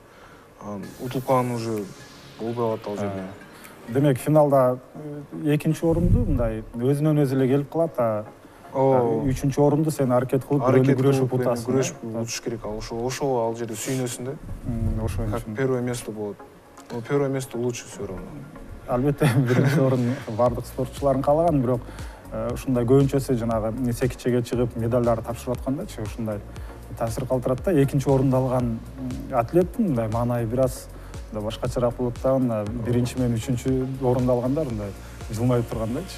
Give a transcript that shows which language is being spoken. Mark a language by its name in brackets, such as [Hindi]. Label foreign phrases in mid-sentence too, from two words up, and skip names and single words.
[Kyrgyz] Утулуп калган уже болбой калат ал жерде. Демек финалда экинчи орунду мындай өзүнөн өзү эле келип калат, үчүнчү орунду сен аракет кылып күрөшүп утасың. Күрөшүп утуш керек ал. Ошо ал жерде сүйүнөсүң да. Ошо [Russian] как первое место болот. Первое место лучше всё равно. [Kyrgyz] Албетте биринчи орун бардык спортчулардын каалаган, бирок ушундай көбүнчөсү жанагы секичеге чыгып медалдарды тапшырып аткандачы ушундай таасир калтырат да. Экинчи орунду алган атлеттин мындай маанайы бир аз башкачараак болот да. Биринчи менен үчүнчү орунду алгандар мындай жылмайып тургандайчы.